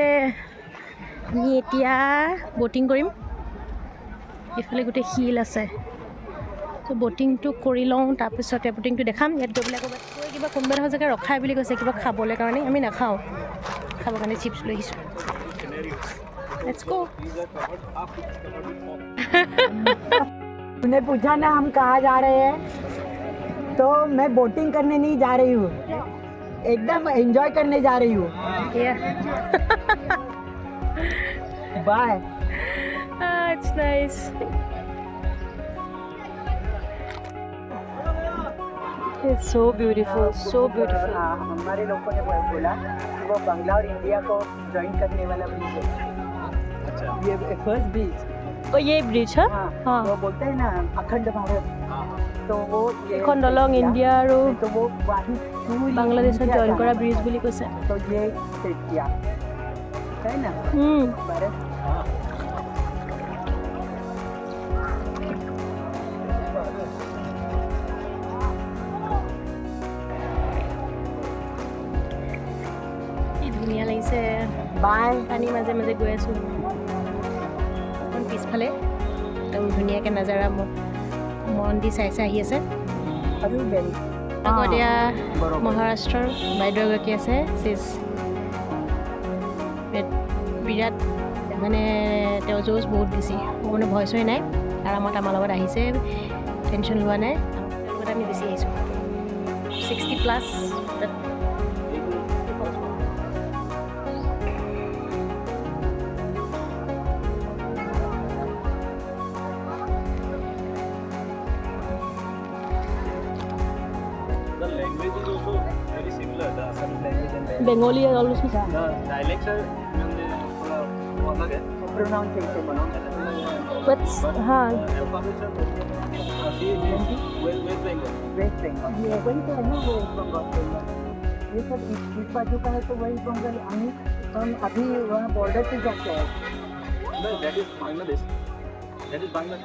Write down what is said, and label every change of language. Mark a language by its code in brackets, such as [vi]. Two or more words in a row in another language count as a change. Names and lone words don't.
[as] আমি এতিয়া ব'টিং কৰিম। এইফালে গোটেই শিল আছে, ত' ব'টিংটো কৰি লওঁ, তাৰপিছতে ব'টিংটো দেখাম। ইয়াত গৈ পেলাই ক'ৰবাত কিবা কোনোবা এডোখৰ জেগা ৰখাই বুলি কৈছে, কিবা খাবলৈ কাৰণে। আমি নাখাওঁ, খাবৰ কাৰণে চিপছ লৈ আহিছোঁ। [en] let's go. [hi] तूने पूछा ना हम कहाँ जा रहे हैं, तो मैं बोटिंग करने नहीं जा रही हूँ, एकदम एंजॉय करने जा रही हूँ। बाय। [en] It's nice. It's so beautiful, so beautiful. [hi] हमारे लोगों ने बोला कि वो बांग्ला और इंडिया को ज्वाइन करने वाला ब्रिज है। अच्छा, ये [en] first bridge. [hi] Oh, ये ब्रिज है? हाँ, वो बोलते हैं ना अखंड भारत, तो वो [as] এখন দলং ইণ্ডিয়া আৰু [hi] तो वो वहीं पूरी [as] বাংলাদেশত [hi] इंडिया [as] জইন [hi] का [as] কৰা [hi] है। [as] ব্ৰিজ বুলি কৈছে। [hi] तो ये सेट किया है ना भारत। [as] কি ধুনীয়া লাগিছে। [hi] बाय। [as] পানীৰ মাজে মাজে গৈ আছোঁ। অকণ পিছফালে একদম ধুনীয়াকৈ নাজাৰা মন দি চাই চাই আহি আছে। আগত এয়া মহাৰাষ্ট্ৰৰ বাইদেউ এগৰাকী আছে, বিৰাট মানে তেওঁ যৌজ বহুত বেছি, মোৰ মানে ভয় চয় নাই, আৰামত আমাৰ লগত আহিছে, টেনশ্যন লোৱা নাই। তেওঁৰ লগত আমি বেছি আহিছোঁ, 60+। [en] The language is also very similar. The Assami language and Bengali almost the dialects are [hi] अलग है. [en] प्रोनाउंसिएशन বাট হা Alphabets are West Bengal. [hi] वेस्ट बंगाल, ये वही तो है ना, वो वेस्ट बंगाल। ये सब इस बाजू का है तो वेस्ट बंगाल, हम अभी वहाँ बॉर्डर पे जाते हैं [en] No, that is Bangladesh. That is Bangladesh.